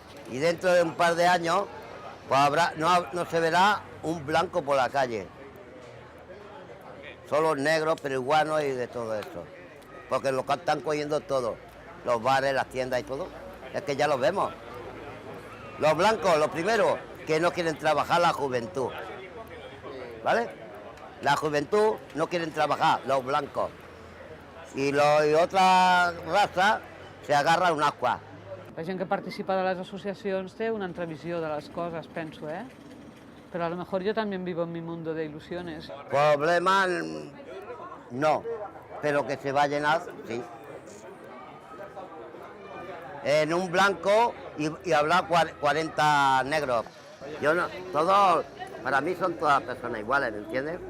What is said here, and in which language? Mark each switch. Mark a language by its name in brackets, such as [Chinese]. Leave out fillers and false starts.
[Spanish] Y dentro de un par de años pues no se verá un blanco por la calle, solo negros, peruanos y de todo eso, porque lo que están cogiendo todo, los bares, las tiendas y todo, es que ya los vemos. Los blancos, los primeros, que no quieren trabajar la juventud, ¿vale? La juventud no quieren trabajar, los blancos. Y otra raza se agarra un agua. [Catalan] La gent que participa de les associacions té una altra visió de les coses, penso, eh? [Spanish] Pero a lo mejor yo también vivo en mi mundo de ilusiones. Problema no, pero que se va a llenar, sí. En un blanco y habrá 40 negros. Yo no, todos, para mí son todas personas iguales, ¿me entiendes?